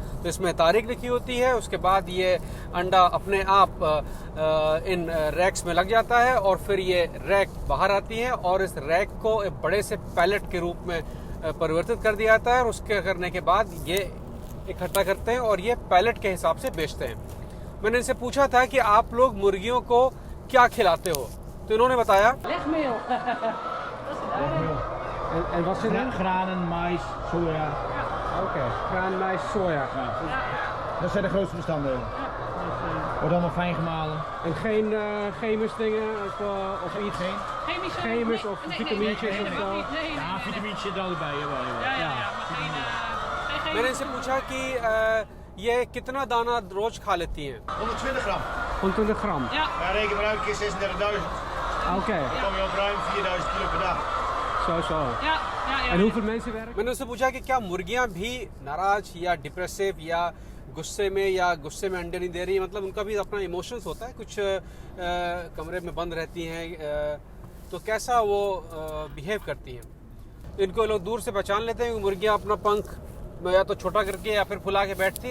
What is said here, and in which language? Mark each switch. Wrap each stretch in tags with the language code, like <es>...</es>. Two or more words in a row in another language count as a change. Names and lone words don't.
<hi>तो इसमें तारीख लिखी होती है, उसके बाद ये अंडा अपने आप इन रैक्स में लग जाता है और फिर ये रैक बाहर आती है और इस रैक को एक बड़े से पैलेट के रूप में परिवर्तित कर दिया जाता है और उसके करने के बाद ये इकट्ठा करते हैं और ये पैलेट के हिसाब से बेचते हैं। मैंने इनसे पूछा था कि आप लोग मुर्गियों को क्या खिलाते हो, तो इन्होंने बताया</hi> <nl>En wat zit erin? Granen, mais, soja. Oké, graan, mais, soja. Dat zijn de grootste bestanddelen. Wordt allemaal fijn gemalen. En geen chemisch dingen of iets? Chemisch of vitamintjes of zo? Ja, vitamintjes zitten er bij. Jawel, jawel.</nl> <hi>मैंने इनसे पूछा कि ये कितना दाना रोज खा लेती हैं।</hi> <nl>120 gram. 120 gram. Ja. Ja, reken maar uit, een keer 36.000. Oké, Dan kom je op ruim 4.000 kilo per dag. zo. Ja, En hoeveel mensen werken?</nl> <hi>मैंने उससे पूछा कि क्या मुर्गियां भी नाराज या डिप्रेसिव या गुस्से में अंडे नहीं दे रही, मतलब उनका भी अपना इमोशंस होता है, कुछ कमरे में बंद रहती हैं, तो कैसा वो बिहेव करती हैं। तो इनको लोग दूर से पहचान लेते हैं कि मुर्गियां अपना पंख या तो छोटा करके या फिर फुला के बैठती हैं।</hi>